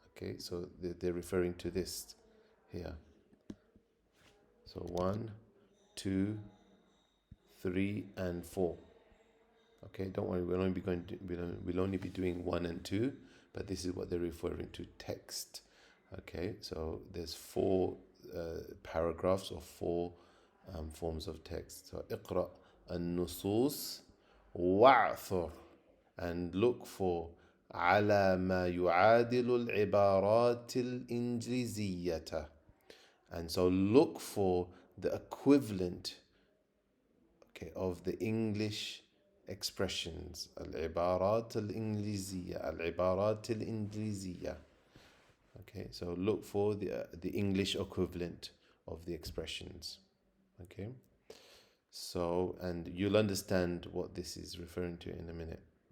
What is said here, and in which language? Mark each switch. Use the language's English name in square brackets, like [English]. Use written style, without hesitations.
[English] Okay, so they're referring to this here. So 1, 2, 3, and 4. Okay, don't worry, we'll only be doing 1 and 2, but this is what they're referring to, text. Okay, so there's 4 paragraphs or 4 forms of text. So [Arabic] اقرأ النصوص واعثر, [English] and look for [Arabic] على ما يعادل العبارات الإنجليزية. [English] And so look for the equivalent, okay, of the English expressions. [Arabic] العبارات الإنجليزية, العبارات الإنجليزية. [English] Okay, so look for the English equivalent of the expressions. Okay, so, and you'll understand what this is referring to in a minute.